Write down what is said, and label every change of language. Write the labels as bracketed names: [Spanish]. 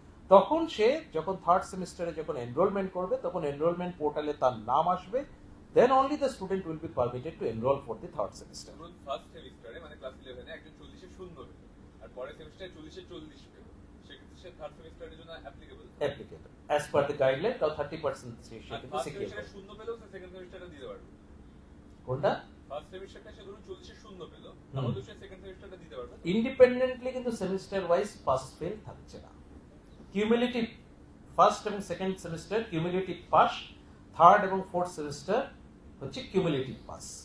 [Bangla] তখন সে যখন থার্ড সেমিস্টারে যখন এনরোলমেন্ট করবে, তখন এনরোলমেন্ট পোর্টালে তার নাম আসবে, [English] then only the student will be permitted to enroll for the third semester. [Bangla] First সেমিস্টারে মানে ক্লাস 11 এ একজন 40 এ 0 পেল, আর পরের সেমিস্টারে 40 এ 40 পেল, সেক্ষেত্রে সে থার্ড সেমিস্টারের জন্য applicable [English] as per the guideline, [Bangla] তাও 30% সে কিন্তু [English] first secure [Bangla] সেমিস্টারে 0 পেলেও সে সেকেন্ড সেমিস্টারে দিতে পারবে। কোনটা? ফার্স্ট সেমিস্টারটা সে ধরুন 40 এ 0 পেল, তাহলে সে সেকেন্ড সেমিস্টারটা দিতে পারবে ইন্ডিপেন্ডেন্টলি, কিন্তু সেমিস্টার ওয়াইজ পাস ফেল থাকছে না। কিউমুলেটিভ ফার্স্ট এবং second semester cumulative pass, third এবং ফোর্থ সেমিস্টার হচ্ছে কিউমুলেটিভ পাস।